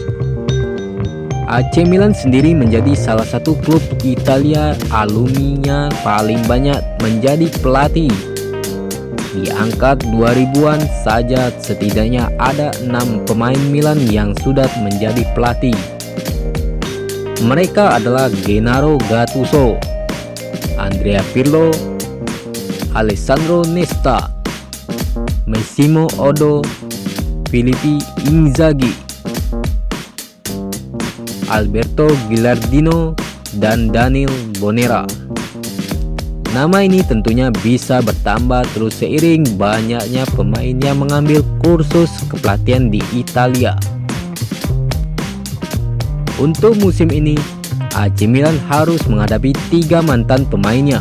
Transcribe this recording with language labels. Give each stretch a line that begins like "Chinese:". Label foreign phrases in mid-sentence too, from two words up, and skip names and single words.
Indonesian: AC Milan sendiri menjadi salah satu klub Italia alumninya paling banyak menjadi pelatih. Di angka 2000-an saja setidaknya ada 6 pemain Milan yang sudah menjadi pelatih. Mereka adalah Gennaro Gattuso, Andrea Pirlo, Alessandro Nesta, Massimo Oddo, Filippo Inzaghi, Alberto Gilardino, dan Daniel Bonera. Nama ini tentunya bisa bertambah terus seiring banyaknya pemain yang mengambil kursus kepelatihan di Italia. Untuk musim ini, AC Milan harus menghadapi 3 mantan pemainnya.